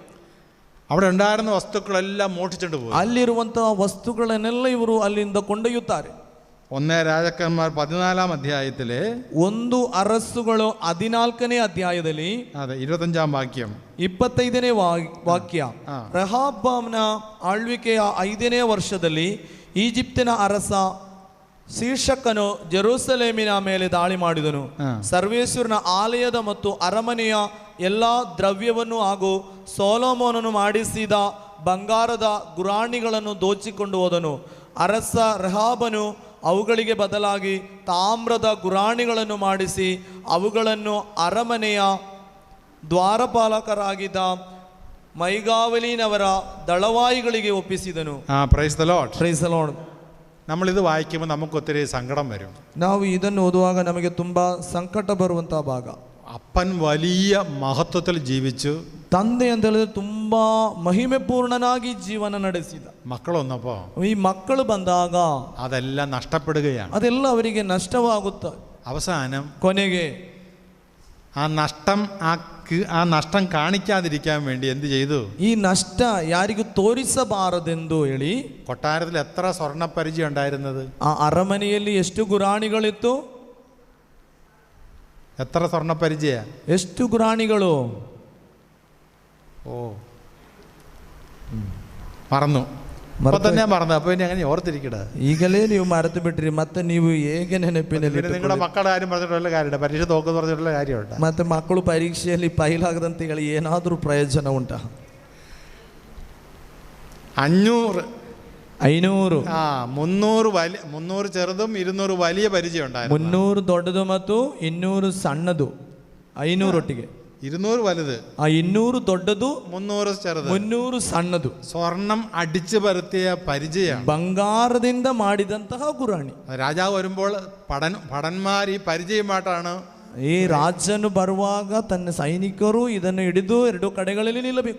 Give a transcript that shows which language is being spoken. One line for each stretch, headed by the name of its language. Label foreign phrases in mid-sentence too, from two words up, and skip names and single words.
Malayalam: അവിടെ ഉണ്ടായിരുന്ന വസ്തുക്കളെല്ലാം മോഷ്ടിച്ചുകൊണ്ട് പോയി.
Kannada: ಅಲ್ಲಿರುವಂತಹ ವಸ್ತುಗಳನ್ನೆಲ್ಲ ಇವರು ಅಲ್ಲಿಂದ ಕೊಂಡೊಯ್ಯುತ್ತಾರೆ.
Malayalam: 1 രാജാക്കന്മാർ 14ാം അധ്യായത്തിലെ
Kannada: 1 ಅರಸುಗಳು 14ನೇ ಅಧ್ಯಾಯದಲ್ಲಿ
Malayalam: 25ാം വാക്യം
Kannada: 25ನೇ ವಾಕ್ಯ, ರೆಹಬ್ಬಾಮನ ಆಳ್ವಿಕೆಯ 5ನೇ ವರ್ಷದಲ್ಲಿ ಈಜಿಪ್ತಿನ ಅರಸ ಶೀರ್ಷಕನು ಜೆರೂಸಲೇಮಿನ ಮೇಲೆ ದಾಳಿ ಮಾಡಿದನು. ಸರ್ವೇಶ್ವರನ ಆಲಯದ ಮತ್ತು ಅರಮನೆಯ ಎಲ್ಲ ದ್ರವ್ಯವನ್ನು ಹಾಗೂ ಸೊಲೊಮೋನನು ಮಾಡಿಸಿದ ಬಂಗಾರದ ಗುರಾಣಿಗಳನ್ನು ದೋಚಿಕೊಂಡು ಹೋದನು. ಅರಸ ರೆಹಬ್ಬನು ಅವುಗಳಿಗೆ ಬದಲಾಗಿ ತಾಮ್ರದ ಗುರಾಣಿಗಳನ್ನು ಮಾಡಿಸಿ ಅವುಗಳನ್ನು ಅರಮನೆಯ ದ್ವಾರಪಾಲಕರಾಗಿದ್ದ ಮೈಗಾವಲಿನವರ ದಳವಾಯಿಗಳಿಗೆ ಒಪ್ಪಿಸಿದನು.
English: Praise the Lord. Praise the Lord.
Malayalam: നമ്മളിത് വായിക്കുമ്പോൾ നമുക്ക് ഒത്തിരി സങ്കടം വരും.
Kannada: ನಾವು ಇದನ್ನು ಓದುವಾಗ ನಮಗೆ ತುಂಬಾ ಸಂಕಟ ಬರುವಂತಹ ಭಾಗ.
Malayalam: അപ്പൻ വലിയ മഹത്വത്തിൽ ജീവിച്ചു.
Kannada: ತಂದೆ ಅಂತ ಹೇಳಿದ್ರೆ ತುಂಬಾ ಮಹಿಮೆ ಪೂರ್ಣನಾಗಿ ಜೀವನ ನಡೆಸಿದ.
Malayalam: മക്കൾ വന്നപ്പോ
Kannada: ಈ മಕ್ಕಳು ಬಂದಾಗ
Malayalam: അതെല്ലാം നഷ്ടപ്പെടുകയാണ്.
Kannada: ಅದೆಲ್ಲ ಅವರಿಗೆ ನಷ್ಟವಾಗುತ್ತೆ.
Malayalam: അവസാനം
Kannada: ಕೊನೆಗೆ
Malayalam: ആ നഷ്ടം കാണിക്കാതിരിക്കാൻ വേണ്ടി എന്ത് ചെയ്തു?
Kannada: ಈ ನಷ್ಟ ಯಾರಿಗೂ ತೋರಿಸಬಾರದೆಂದು ಹೇಳಿ
Malayalam: കൊട്ടാരത്തിൽ എത്ര സ്വർണ്ണ പരിചയം ഉണ്ടായിരുന്നത്?
Kannada: ಆ ಅರಮನೆಯಲ್ಲಿ ಎಷ್ಟು ಗುರಾಣಿಗಳಿತ್ತು?
Malayalam: എത്ര സ്വർണ്ണ പരിചയ?
Kannada: ಎಷ್ಟು ಗುರಾಣಿಗಳು?
Malayalam: മറന്നു. അപ്പൊ തന്നെ മറന്നു. അപ്പൊ ഇനി അങ്ങനെ ഓർത്തിരിക്കട.
Kannada: ಈಗಲೇ ನೀವು ಮರೆತು ಬಿಟ್ರಿ, ಮತ್ತೆ ನೀವು ಹೇಗೆ ನೆನಪಿನಲ್ಲಿ?
Malayalam: നിങ്ങളുടെ മക്കളുടെ കാര്യം പറഞ്ഞിട്ടുള്ള കാര്യമുണ്ട്, പരീക്ഷ തോക്കെന്ന് പറഞ്ഞിട്ടുള്ള കാര്യമുണ്ട്.
Kannada: ಮತ್ತೆ ಮಕ್ಕಳು ಪರೀಕ್ಷೆಯಲ್ಲಿ ಫೈಲಾಗದಂತ ಹೇಳಿ ಏನಾದರೂ ಪ್ರಯೋಜನ ಉಂಟಾ?
Malayalam: 500 300 ചെറുതും 200 വലിയ പരിചയം ഉണ്ടായിരുന്നു.
Kannada: 300 ದೊಡ್ಡದು ಮತ್ತು 200 ಸಣ್ಣದು. 500 ಒಟ್ಟಿಗೆ
Malayalam: 200 വലുത്,
Kannada: 200 ದೊಡ್ಡದು,
Malayalam: 300 ചെറുത്,
Kannada: 300 ಸಣ್ಣದು.
Malayalam: സ്വർണം അടിച്ചു പരത്തിയ പരിചയം,
Kannada: ಬಂಗಾರದಿಂದ ಮಾಡಿದಂತಹ ಗುರಾಣಿ.
Malayalam: രാജാവ് വരുമ്പോൾ ഭടന്മാർ ഈ പരിചയമായിട്ടാണ്.
Kannada: ಈ ರಾಜನು ಬರುವಾಗ ತನ್ನ ಸೈನಿಕರು ಇದನ್ನು ಹಿಡಿದು 2 ಕಡೆಗಳಲ್ಲಿ ನಿಲ್ಲಬೇಕು.